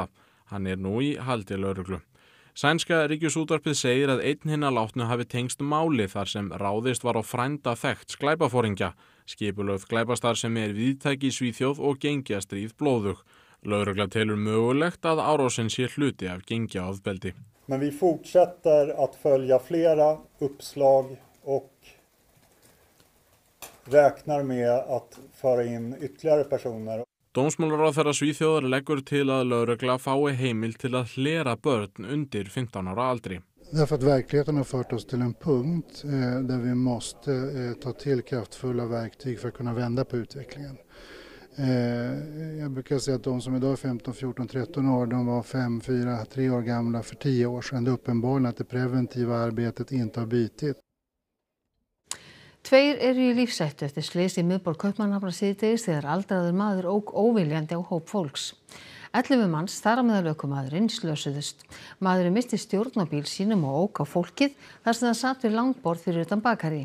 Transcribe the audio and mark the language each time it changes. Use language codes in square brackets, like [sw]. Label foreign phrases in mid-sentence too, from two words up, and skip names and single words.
[is] Hann nú í haldi lögreglu. Sænska ríkisútvarpið segir að einn hinna látnu hafi tengst máli þar sem ráðist var á frænda þekkts glæpaforingja. Skipulögð glæpastarfsemi víðtæk í Svíþjóð og gengjastríð blóðug. Lögregla telur mögulegt að árásin sé hluti af gengjaofbeldi. [sv] Men vi fortsätter att följa flera uppslag och räknar med att föra in ytterligare personer. [is] Dómsmálaráðherra Svíþjóðar leggur til að lögregla fái heimild til að hlera börn undir 15 ára aldri. [sv] Därför att verkligheten har fört oss till en punkt där vi måste ta till kraftfulla verktyg för att kunna vända på utvecklingen. Jag brukar säga att de som idag är 15, 14, 13 år, de var 5, 4, 3 år gamla för 10 år sedan. Det är uppenbarligen att det preventiva arbetet inte har bitit. [is] 2 eru í lífshættu eftir slys í miðborg Kaupmannahafnar síðdegis þegar aldraður maður ók óviljandi á hóp fólks. 11 manns, þar á meðal ökumaðurinn, slösuðust. Maðurinn missti stjórn á bíl sínum og ók á fólkið þar sem það sat við langborð fyrir utan bakari.